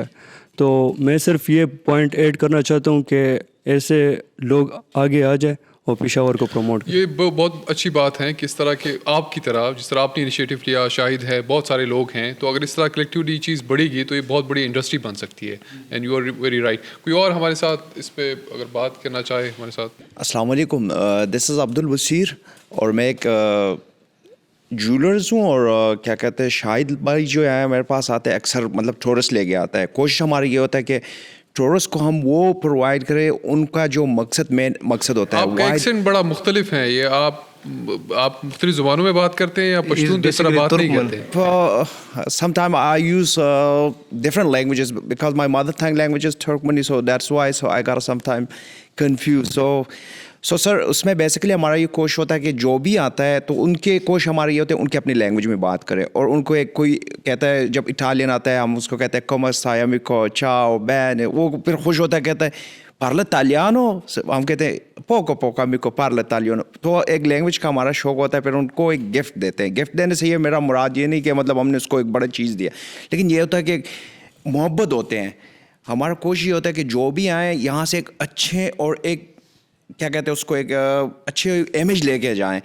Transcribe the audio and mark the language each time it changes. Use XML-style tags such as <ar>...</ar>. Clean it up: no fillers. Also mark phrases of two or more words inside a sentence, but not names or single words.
<ur>تو میں صرف یہ پوائنٹ ایڈ کرنا چاہتا ہوں کہ ایسے لوگ آگے آ جائے اور پشاور کو پروموٹ کریں. یہ بہت اچھی بات ہے کہ اس طرح کے آپ کی طرح جس طرح آپ نے انیشیٹو لیا, شاہد ہے, بہت سارے لوگ ہیں, تو اگر اس طرح کلیکٹیولی چیز بڑھے گی تو یہ بہت بڑی انڈسٹری بن سکتی ہے.</ur> <en>And you are very right.</en> <ur>کوئی اور ہمارے ساتھ اس پہ اگر بات کرنا چاہے ہمارے ساتھ؟ السلام علیکم,</ur> <en>this is</en> <ur>عبد البصیر اور میں ایک جولرز ہوں. اور کیا کہتے ہیں, شاہد بھائی جو ہے میرے پاس آتے ہیں اکثر, مطلب ٹورسٹ لے کے آتا ہے. کوشش ہماری یہ ہوتا ہے کہ ٹورسٹ کو ہم وہ پرووائڈ کریں ان کا جو مین مقصد ہوتا ہے. آپ کا ایکسنٹ بڑا مختلف ہے, یہ آپ مختلف زبانوں میں بات کرتے ہیں یا پشتون کی طرح بات نہیں کرتے؟</ur> <en>Sometimes I use different languages because my mother tongue language is Turkmeni, so that's why I got sometimes confused. So sir,</en> <ur>اس میں بیسیکلی ہمارا یہ کوشش ہوتا ہے کہ جو بھی آتا ہے تو ان کے کوشش ہماری یہ ہوتے ہے ان کے اپنی لینگویج میں بات کریں. اور ان کو ایک کوئی کہتا ہے, جب اٹالین آتا ہے ہم اس کو کہتے ہیں</ur> <it>come stai amico, ciao, bene,</it> <ur>وہ پھر خوش ہوتا ہے کہتا ہے</ur> <it>parla italiano,</it> <ur>ہم کہتے ہیں</ur> <it>poco poco amico parla italiano.</it> <ur>تو ایک لینگویج کا ہمارا شوق ہوتا ہے. پھر ان کو ایک گفٹ دیتے ہیں. گفٹ دینے سے یہ میرا مراد یہ نہیں کہ مطلب ہم نے اس کو ایک بڑا چیز دیا, لیکن یہ ہوتا ہے کہ محبت ہوتے ہیں. ہمارا کوشش یہ ہوتا ہے کہ جو بھی آئیں یہاں سے ایک اچھے اور ایک کیا کہتے ہیں اس کو ایک اچھے امیج لے کے جائیں.</ur>